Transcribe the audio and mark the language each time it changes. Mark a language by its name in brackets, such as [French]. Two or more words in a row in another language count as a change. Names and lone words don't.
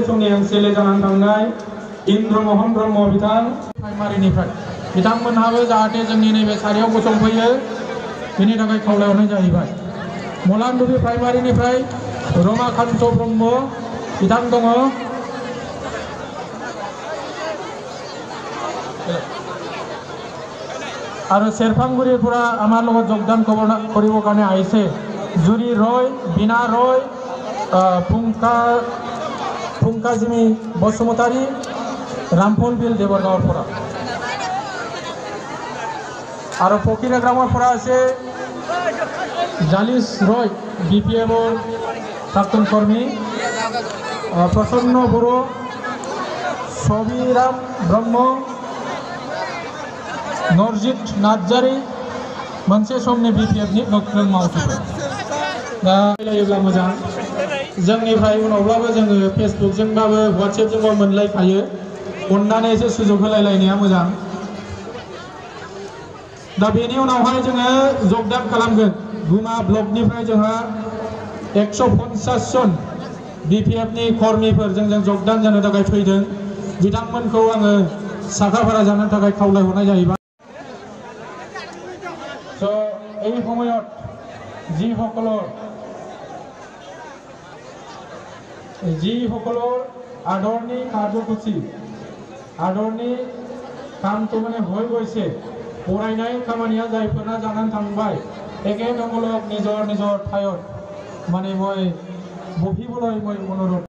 [Bodo] समनि एमसिएलए जानानै थांनाय इन्द्रमोहन ब्रह्म बिथां प्राइमारिनिफ्राय बिथांमोनहाबो जाहाथे जोंनि नैबे सारियाव गसंफैयो बेनि थाखाय खावलायहरनाय जाहैबाय मलानदुबि प्राइमारिनिफ्राय रमाकान्त ब्रह्म बिथां दङ [Assamese] আৰু शेरफांगुरिफोरा আমাৰ লগত যোগদান কৰিব কাৰণে আহিছে জুৰি ৰয় বিনা ৰয় ফুংকাজিমি বসুমতাৰী ৰামফল বিল দেৱৰগাঁৱৰ পৰা আৰু পকিৰা গ্ৰামৰ পৰা আছে জালিস ৰয় বিপিএমৰ প্ৰাক্তন কৰ্মী প্ৰসন্ন বড়ো ছবিৰাম ব্ৰহ্ম [Bodo] नरजित नार्जारी मोनसे समनि बिपिएफनि गोख्रों मावथिफोर दा रायलायोब्ला मोजां जोंनिफ्राय उनावब्लाबो जोङो फेसबुकजोंबाबो वाट्सएपजोंबो मोनलायखायो अननानै एसे सुजुग होलायलायनाया मोजां दा बेनि उनावहाय जोङो जगदान खालामगोन गुमा ब्लकनिफ्राय जोंहा 150 जन बिपिएफनि कर्मीफोर जोंजों जगदान जानो थाखाय फैदों बिथांमोनखौ आङो साखाफारा जानो थाखाय खावलायहरनाय जाहैबाय [Assamese] এই সময়ত যিসকলৰ আদৰণি কাৰ্যসূচী আদৰণি কামটো মানে হৈ গৈছে [Bodo] फरायनाय खामानिया जायफोरना जानानै थांबाय [Assamese] एखेসকলক নিজৰ নিজৰ ঠাইত মানে মই বহিবলৈ মই অনুৰোধ